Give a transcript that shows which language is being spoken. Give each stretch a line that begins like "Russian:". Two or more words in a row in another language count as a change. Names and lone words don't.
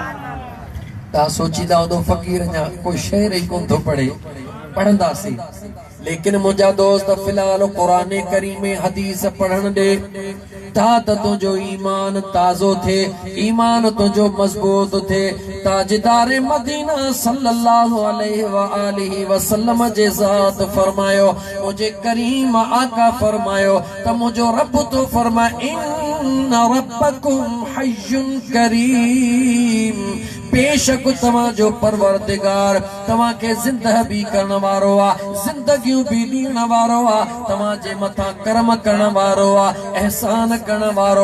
Sindhi: ता सोचीदा उदो फकीर जा कोई शेर ही कोन थो पढ़े पढ़ंदासीं लेकिन मुझा दोस्त फिलहाल कुरान करीम हदीस पढ़न दे ता तुझो ईमान ताज़ो थे, ईमान तुझो मजबूत थे। ताजदार मदीना
Arabic: صلى الله عليه وسلم
Sindhi: जे ज़ात फरमायो, मुझे करीम आका फरमायो त मुझो रब तो फरमा
Arabic: إن ربكم حيي كريم,
Sindhi: बेशक तमा जो परवरदिगार तमा के जिंदगी करण वारो आ, जिंदगी भी ॾियण वारो आ, तमा जे मथा कर्म करण वारो आ, एहसान करण वारो।